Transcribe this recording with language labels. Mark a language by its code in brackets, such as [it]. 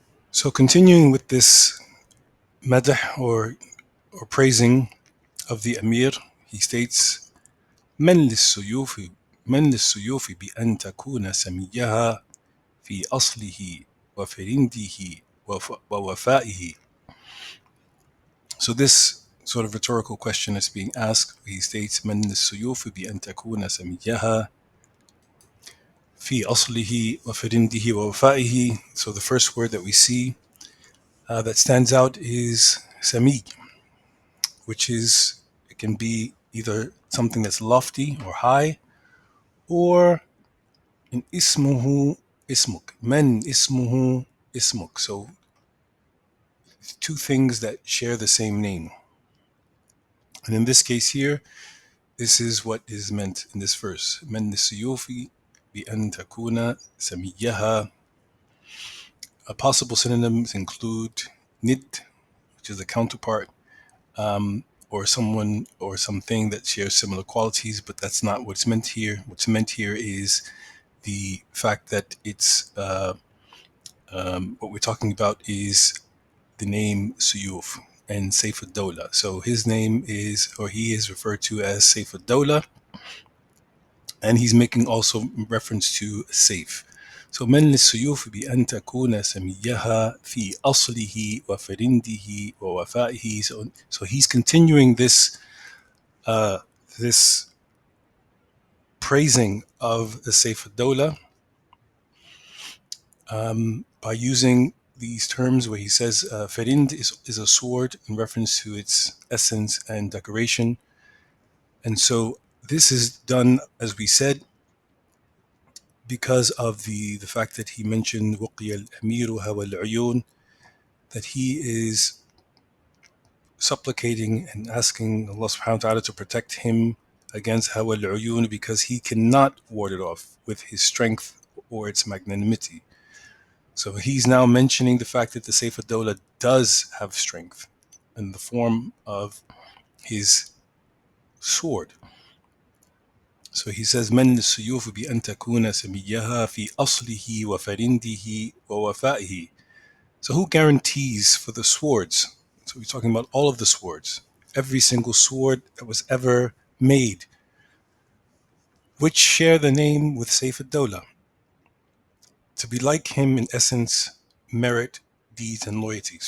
[en] So continuing with this madah or praising of the Amir, he states, [ar] من للسيوف بأن تكون سميها في أصله وفرنده ووفائه. [en] So this sort of rhetorical question is being asked. He states [ar] من السيوف بأن تكون سميها في أصله وفرنده ووفائه. [en] So the first word that we see that stands out is sami, which is, it can be either something that's lofty or high, or in ismuhu ismuk. Men ismuhu ismuk. So two things that share the same name. And in this case here, this is what is meant in this verse. Men nisuyufi bi an takuna samiyaha. Possible synonyms include nid, which is the counterpart, or someone or something that shares similar qualities, but that's not what's meant here. What's meant here is the fact that it's what we're talking about is the name Suyuf and Saif ad-Dawla. So his name is, or he is referred to as Saif ad-Dawla, and he's making also reference to Saif. So [ar] من للسيوف بأن تكون سميها في أصله وفرنده ووفائه. [en] So he's continuing this this praising of the Saif ad-Dawla by using these terms where he says Ferind is a sword in reference to its essence and decoration. And so this is done, as we said, because of the fact that he mentioned [ar] وقي الأمير هوى العيون, [en] that he is supplicating and asking Allah subhanahu wa ta'ala to protect him against [ar] هوى العيون, [en] because he cannot ward it off with his strength or its magnanimity. So he's now mentioning the fact that the Saif ad-Dawla does have strength in the form of his sword. So he says, [ar] من السيوف بأن تكون سميها في أصله وفرنده ووفائه. [en] So who guarantees for the swords? So we're talking about all of the swords, every single sword that was ever made, which share the name with Saif ad-Dawla. To be like him in essence, merit, deeds, and loyalty.